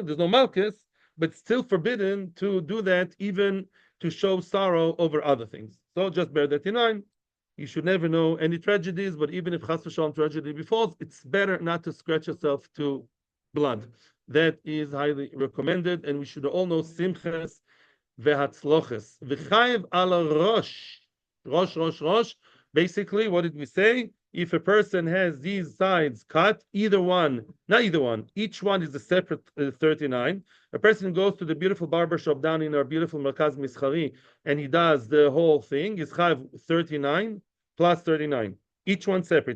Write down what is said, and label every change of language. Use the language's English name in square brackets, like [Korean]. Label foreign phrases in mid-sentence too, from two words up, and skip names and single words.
[English] There's no malchus, but still forbidden to do that, even to show sorrow over other things. So just bear that in mind. You should never know any tragedies, but even if [Hebrew] chas v'shalom [English] tragedy befalls, it's better not to scratch yourself to blood. That is highly recommended, and we should all know [Hebrew] simches vehatzloches. V'chayev ala rosh. Rosh. [English] Basically, what did we say? If a person has these sides cut, each one is a separate 39. A person goes to the beautiful barber shop down in our beautiful Merkaz Mischari, and he does the whole thing. He's chayav 39 plus 39. Each one separate.